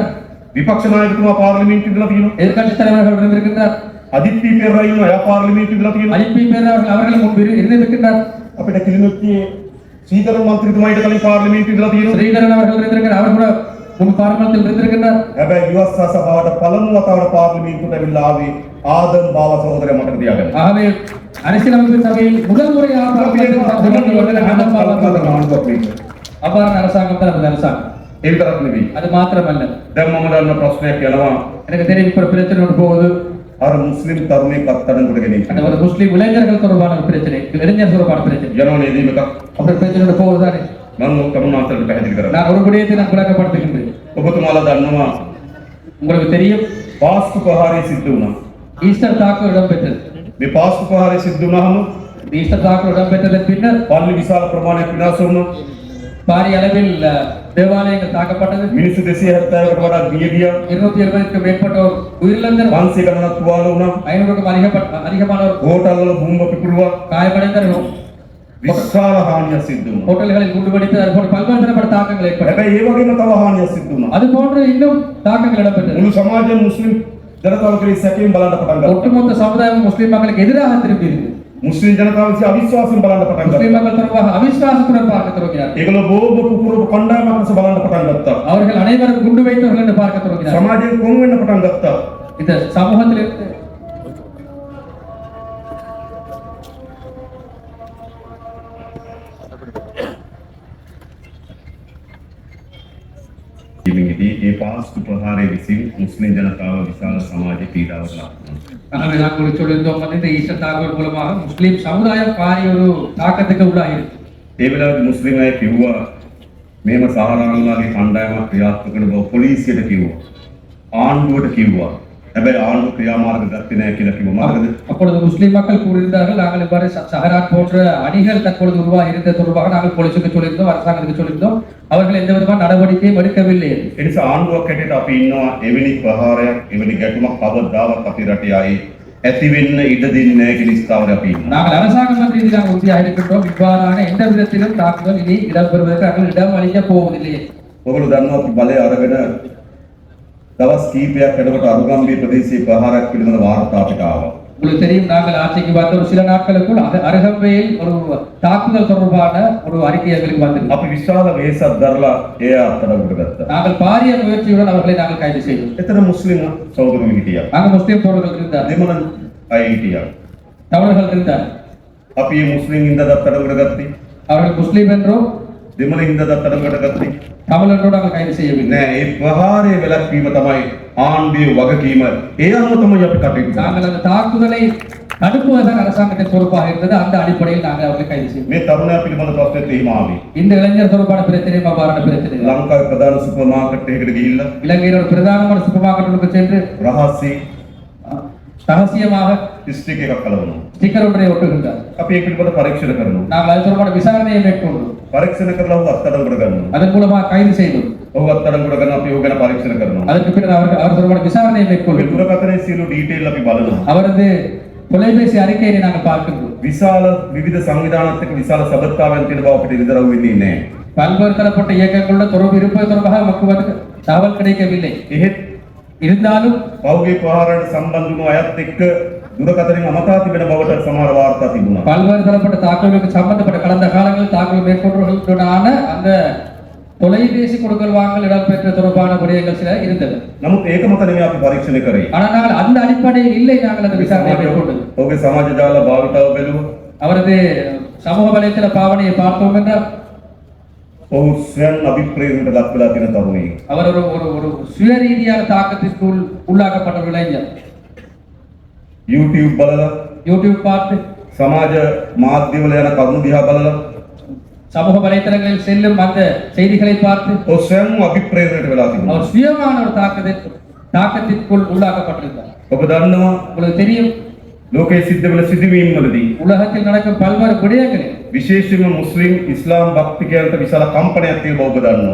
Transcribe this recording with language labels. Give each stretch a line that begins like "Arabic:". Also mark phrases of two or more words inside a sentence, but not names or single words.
Sinhala: විපක්ෂ නායකතුමා පාර්ලිමේන්තුවට ඉඳලා තියෙනවා.
Tamil: எதிர்க்கட்சித் தலைவர்கள் இருக்கின்றார்.
Sinhala: අදිත්‍ය පෙරේරා ඉන්නවා. එයා පාර්ලිමේන්තුවට ඉඳලා තියෙනවා.
Tamil: ஐபி பேரவர்கள் அவர்கள் முன்பு இருந்திருக்கின்றார்.
Sinhala: අපිට කිලිනොත්තියේ සීකරන් මන්ත්‍රීතුමා ඊට කලින් පාර්ලිමේන්තුවට ඉඳලා තියෙනවා.
Tamil: ஸ்ரீதரன் அவர்கள் இருந்திருக்கிறார். அவர் கூட முன்பு பாராளுமன்றத்தில் இருந்திருக்கின்றார்.
Sinhala: හැබැයි ව්‍යවස්ථා සභාවට පළමු වතාවට පාර්ලිමේන්තුවට ඇවිල්ලා ආවේ ආදම් බාව සහෝදරයා මතක තියාගන්න.
Tamil: ஆகவே அரசியலமைப்பு சபையில் முதல் முறையாக அவ்வாறான அரசாங்கம் தான் நமது அரசாங்கம்.
Sinhala: ඒ විතරක් නෙවෙයි.
Tamil: அது மாத்திரமல்ல,
Sinhala: දැන් මම දන්න ප්‍රශ්නයක් යනවා.
Tamil: எனக்கு தெரியும் இப்ப ஒரு பிரச்சனை ஒன்று போகுது.
Sinhala: අර මුස්ලිම් තරුණයෙක් අත්අඩංගුවට ගෙන
Tamil: அந்த ஒரு முஸ்லீம் இளைஞர்கள் தொடர்பான ஒரு பிரச்சனை, இளைஞர் தொடர்பான பிரச்சனை.
Sinhala: යනවා නේද මේක?
Tamil: அப்படி பிரச்சனை ஒன்று போகுதுதானே.
Sinhala: මම කරුණාකරලා පැහැදිලි කරනවා.
Tamil: நான் ஒரு விடயத்தை நான் விளக்கப்படுத்துகின்றேன்.
Sinhala: ඔබතුමාලා දන්නවා
Tamil: உங்களுக்கு தெரியும்,
Sinhala: පාස්කු ප්‍රහාරය සිද්ධ වුණා.
Tamil: ஈஸ்டர் தாக்குதல் இடம்பெற்றது.
Sinhala: මේ පාස්කු ප්‍රහාරය සිද්ධ වුණාම
Tamil: இந்த ஈஸ்டர் தாக்குதல் இடம்பெற்றதன் பின்னர்
Sinhala: පල්ලි විශාල ප්‍රමාණයක් විනාශ වුණා.
Tamil: பாரிய அளவில் தேவாலயங்கள் தாக்கப்பட்டது.
Sinhala: මිනිස්සු 270කට වඩා මිය ගියා.
Tamil: 270க்கும் மேற்பட்டோர் உயிரிழந்தனர்.
Sinhala: 500 ගණනක් තුවාල වුණා.
Tamil: 500க்கும் அதிகமானோர்
Sinhala: හෝටල් වල බෝම්බ පිපුරුවා.
Tamil: காயமடைந்தனர்.
Sinhala: විශාල හානියක් සිද්ධ වුණා.
Tamil: ஹோட்டல்களில் குண்டு வெடித்து அது போன்ற பல்வேறு தரப்பட்ட தாக்கங்கள் ஏற்பட்டன.
Sinhala: හැබැයි ඒ වගේම තව හානියක් සිද්ධ වුණා.
Tamil: அது போன்று இன்னும் தாக்கங்கள் இடம்பெற்றன.
Sinhala: මුළු සමාජයෙන් මුස්ලිම් ජනතාව කෙරෙහි සැකයෙන් බලන්න පටන් ගත්තා.
Tamil: ஒட்டுமொத்த சமுதாயம் முஸ்லிம் மக்களுக்கு எதிராக திரும்பியது.
Sinhala: මුස්ලිම් ජනතාව විසින් අවිශ්වාසයෙන් බලන්න පටන්
Tamil: முஸ்லிம்
Sinhala: ගත්තා.
Tamil: மக்கள் தொடர்பாக அவிசுவாசத்துடன் பார்க்க தொடங்கினார்.
Sinhala: ඒගොල්ලෝ බෝම්බ පුපුරපු කණ්ඩායමක් ලෙස බලන්න පටන් ගත්තා.
Tamil: அவர்கள் அனைவரும் குண்டு வைத்தவர்கள் என்று பார்க்க தொடங்கினார்.
Sinhala: සමාජයෙන් කොන් වෙන්න පටන් ගත්තා.
Tamil: இந்த சமூகத்திலிருந்து
Sinhala: ඉතින් ඒ පාස්කු ප්‍රහාරය විසින් මුස්ලිම් ජනතාව විශාල සමාජ පීඩාවකට ලක් වුණා.
Tamil: நாங்கள் உங்களுக்கு சொல்லியிருந்தோம் வந்து இந்த ஈஸ்டர் தாக்குதல் மூலமாக முஸ்லிம் சமுதாயம் பாரிய ஒரு தாக்கத்துக்கு உள்ளாயிருக்கு.
Sinhala: ඒ වෙලාවේ මුස්ලිම් අය කිව්වා මේම සහරාන්ලාගේ කණ්ඩායමක් ක්‍රියාත්මක කරන බව පොලිසියට කිව්වා. ආණ්ඩුවට කිව්වා. හැබැයි ආණ්ඩුව ක්‍රියාමාර්ග ගත්තේ නැහැ කියලා කිව්වා. මතකද?
Tamil: அப்பொழுது முஸ்லிம் மக்கள் கூறியிருந்தார்கள், நாங்கள் இவ்வாறு சஹரான் போன்ற அணிகள் தற்பொழுது உருவாகி இருந்த தொடர்பாக நாங்கள் போலீசுக்கு சொல்லியிருந்தோம், அரசாங்கத்துக்கு சொல்லியிருந்தோம். அவர்கள் எந்த விதமான நடவடிக்கையும் எடுக்கவில்லை.
Sinhala: ඒ නිසා ආණ්ඩුවක් හැටියට අපි ඉන්නවා එවැනි ප්‍රහාරයක් එවැනි ගැටුමක් කවදාවත් අපේ රටේ ආයේ ඇති වෙන්න ඉඩ දෙන්නේ නැහැ කියන ස්ථාවරය අපි ඉන්නවා.
Tamil: நாங்கள் அரசாங்கம் என்ற ரீதியாக உறுதியாக இருக்கின்றோம். இவ்வாறான எந்த விதத்திலும் தாக்குதல் இனி இடம்பெறுவதற்கு நாங்கள் இடம் அளிக்கப் போவதில்லை.
Sinhala: ඔයගොල්ලෝ දන්නවා අපි බලය අරගෙන දවස් කීපයක් යනකොට අරුගම්බී ප්‍රදේශයේ ප්‍රහාරයක් පිළිබඳ වාර්තා අපිට ආවා.
Tamil: உங்களுக்கு தெரியும், நாங்கள் ஆட்சிக்கு வந்த ஒரு சில நாட்களுக்குள் அருகம்பையில் ஒரு தாக்குதல் தொடர்பான ஒரு அறிக்கை எங்களுக்கு வந்தது.
Sinhala: අපි විශාල වෙහෙසක් දරලා ඒ අත්අඩංගුවට ගත්තා.
Tamil: நாங்கள் பாரிய முயற்சியுடன் அவர்களை நாங்கள் கைது செய்தோம்.
Sinhala: එතන මුස්ලිම් සහෝදරයෝ හිටියා.
Tamil: நாங்கள் முஸ்லிம் தோழர்கள் இருந்தார்,
Sinhala: දෙමළ අය හිටියා.
Tamil: தமிழர்கள் இருந்தார்.
Sinhala: අපි මේ මුස්ලිම් හින්දාද අත්අඩංගුවට ගත්තේ?
Tamil: அவர்கள் முஸ்லிம் என்றோ
Sinhala: දෙමළ හින්දාද අත්අඩංගුවට ගත්තේ?
Tamil: தமிழ் என்றோ நாங்கள் கைது செய்யவில்லை.
Sinhala: නෑ, ඒ ප්‍රහාරය වැළැක්වීම තමයි ආණ්ඩුවේ වගකීම. ඒ අනුව තමයි අපි කටයුතු කරන්නේ.
Tamil: நாங்கள் அந்த தாக்குதலை தடுப்புவதற்கு அரசாங்கத்தின் பொறுப்பாக இருந்தது. அந்த அடிப்படையில் நாங்கள் அவர்களை கைது செய்தோம்.
Sinhala: මේ තරුණයා පිළිබඳ ප්‍රශ්නෙත් එහෙම ආවේ.
Tamil: இந்த இளைஞர் தொடர்பான பிரச்சனையும் அவ்வாறான பிரச்சனை.
Sinhala: ලංකාවේ ප්‍රධාන
English: super market
Sinhala: එකකට ගිහිල්ලා
Tamil: இலங்கையில் ஒரு பிரதானமான
English: super marketக்கு
Tamil: சென்று
Sinhala: රහස්‍ය
Tamil: ரகசியமாக
Sinhala: ස්ටික් එකක් කලවනවා.
Tamil: ஸ்டிக்கர் ஒன்றை ஒட்டுகின்றார்.
Sinhala: අපි ඒ පිළිබඳ පරීක්ෂණ කරනවා.
Tamil: நாங்கள் அது தொடர்பான விசாரணையை மேற்கொண்டோம்.
Sinhala: පරීක්ෂණ කරලා ඔහු අත්අඩංගුවට ගන්නවා.
Tamil: அதன் மூலமாக கைது செய்தோம்.
Sinhala: ඔහු අත්අඩංගුවට ගන්න අපි ඔහු ගැන පරීක්ෂණ කරනවා.
Tamil: அதற்கு பின்னர் அவர் தொடர்பான விசாரணையை
Sinhala: මේ
Tamil: மேற்கொள்ளும்.
Sinhala: දුරකථනයේ සියලු ඩීටේල් අපි බලනවා.
Tamil: அவரது தொலைபேசி அறிக்கையை நாங்கள் பார்க்கின்றோம்.
Sinhala: විශාල විවිධ සංවිධානත් එක්ක විශාල සබත්කාරයන් තියෙන බව අපිට ඉදරව් වෙන්නේ නැහැ.
Tamil: பல்வேறு தரப்பட்ட இயக்கங்களோட தொடர்பு இருப்பது தொடர்பாக மக்களுக்கு தகவல் கிடைக்கவில்லை.
Sinhala: එහෙත්
Tamil: இருந்தாலும்
Sinhala: පෞගේ ප්‍රහාරයට සම්බන්ධ වුණු අයත් එක්ක දුරකථනයෙන් අමතා තිබෙන බවට සමහර වාර්තා තිබුණා.
Tamil: பல்வேறு தரப்பட்ட தாக்குதலுக்கு சம்பந்தப்பட்ட கடந்த காலங்களில் தாக்குதல் மேற்கொண்டவர்களுடனான அந்த தொலைபேசி கொடுக்கல் வாங்கல் இடம்பெற்ற தொடர்பான விடயங்கள் சில இருந்தது.
Sinhala: නමුත් ඒක මත නෙමෙයි අපි පරීක්ෂණය කරේ.
Tamil: ஆனால் நாங்கள் அந்த அடிப்படையில் இல்லை நாங்கள் அந்த விசாரணையை மேற்கொண்டது.
Sinhala: ඔහුගේ සමාජ ජාල භාවිතාව බැලුවා.
Tamil: அவரது சமூக வலைத்தள பாவனையை பார்த்தோம் என்றால்
Sinhala: ඔහු ස්වයන් අභිප්‍රේරණයට ලක් වෙලා තියෙන තරුණයෙක්.
Tamil: அவர் ஒரு ஒரு ஒரு சுயரீதியான தாக்கத்திற்குள் உள்ளாக்கப்பட்ட ஒரு இளைஞர்.
Sinhala: YouTube බලලා
Tamil: யூடியூப் பார்த்து
Sinhala: සමාජ මාධ්‍යවල යන කරුණු දිහා බලලා
Tamil: சமூக வலைத்தளங்களில் செல்லும் அந்த செய்திகளை பார்த்து
Sinhala: ඔහු ස්වයන්ව අභිප්‍රේරණයට වෙලා තිබුණා.
Tamil: அவர் சுயமான ஒரு தாக்கத்திற்குள் உள்ளாக்கப்பட்டிருந்தார்.
Sinhala: ඔබ දන්නවා
Tamil: உங்களுக்கு தெரியும்
Sinhala: ලෝකයේ සිද්ධ වෙන සිදුවීම් වලදී
Tamil: உலகத்தில் நடக்கும் பல்வேறு விடயங்களில்
Sinhala: විශේෂයෙන්ම මුස්ලිම් ඉස්ලාම් භක්තිකයන්ට විශාල කම්පනයක් තියෙන බව ඔබ දන්නවා.